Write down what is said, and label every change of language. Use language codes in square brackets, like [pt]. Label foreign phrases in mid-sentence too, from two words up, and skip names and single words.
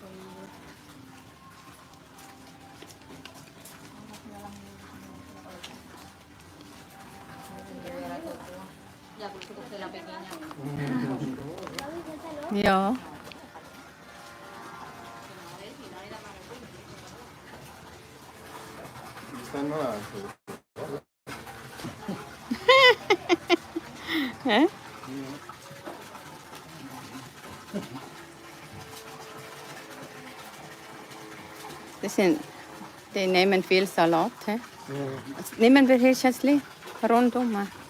[es] Ya, por eso cogí la pequeña. [de] Ja. [es] Esta no la Hä? [de] Die nehmen viel Salat. Hä? Nehmen wir hier Schätzli rundum.